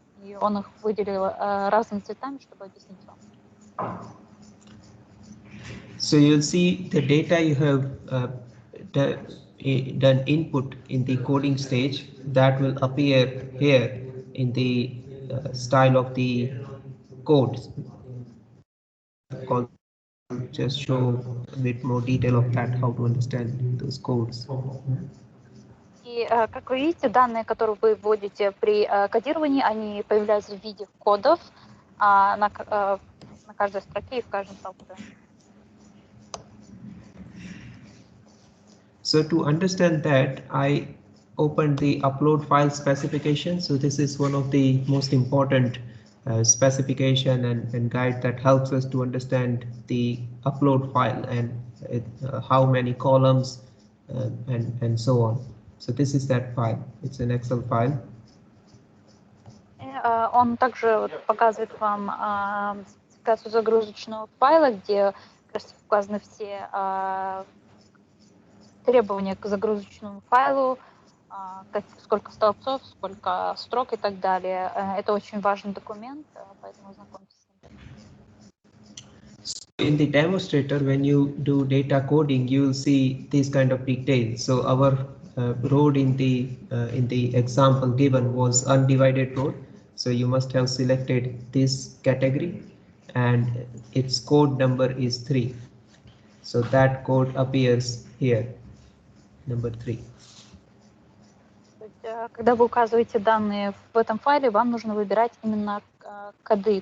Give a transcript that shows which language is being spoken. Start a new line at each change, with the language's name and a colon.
Russian: И он их выделил разными цветами, чтобы объяснить вам.
English: So you'll see the data you have done input in the coding stage that will appear here in the style of the codes. I'll just show a bit more detail of that, how to understand those codes.
Russian: И, как вы видите, данные, которые вы вводите при кодировании, они появляются в виде кодов на каждой строке и в каждом столбце.
English: So to understand that, I opened the upload file specification. So this is one of the most important specification and guide that helps us to understand the upload file and how many columns and so on. So this is that file. It's an Excel file.
Russian: Он также показывает вам спецификацию загрузочного файла, где указаны все требования к загрузочному файлу, сколько столбцов, сколько строк и так далее. Это очень важный документ, поэтому знакомьтесь с ним.
English: In the demonstrator, when you do data coding, you will see these kind of details. So our road in the example given was undivided road. So you must have selected this category, and its code number is 3. So that code appears here, number 3.
Russian: Когда вы указываете данные в этом файле, вам нужно выбирать именно коды.